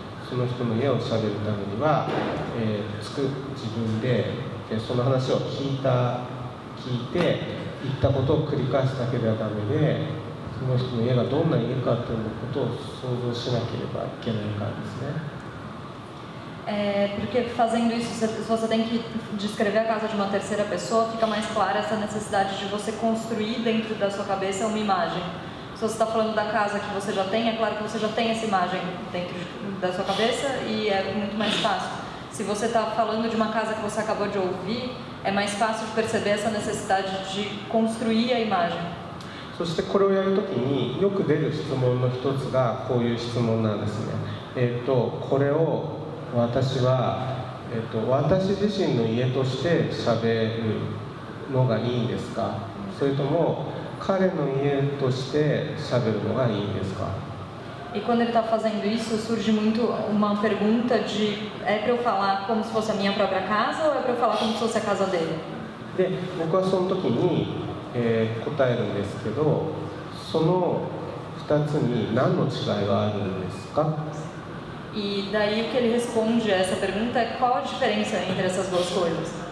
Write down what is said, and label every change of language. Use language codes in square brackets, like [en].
[ja] その人の家をしゃべるためには、自分でその話を聞いて言ったことを繰り返すだけではダメで、その人の家がどんな家かということを想像しなければいけないからですね。 [pt] Porque fazendo isso, se você tem que descrever a casa de uma terceira pessoa, fica mais clara essa necessidade de você construir dentro da sua cabeça uma imagem. Se você está falando da casa que você já tem, é claro que você já tem essa imagem dentro da sua cabeça e é muito mais fácil. Se você está falando de uma casa que você acabou de ouvir, é mais fácil de perceber essa necessidade de construir a imagem. [ja] そしてこれをやるときによく出る質問の一つがこういう質問なんですね。これを私は、私自身の家として喋るのがいいんですか、それとも彼の家として喋るのがいいんですか。 [pt] E quando ele está fazendo isso, surge muito uma pergunta de é para eu falar como se fosse a minha própria casa ou é para eu falar como se fosse a casa dele? [ja] で、僕はその時に、答えるんですけど、その2つに何の違いがあるんですか。 [pt] E daí o que ele responde a essa pergunta é qual a diferença entre essas duas coisas?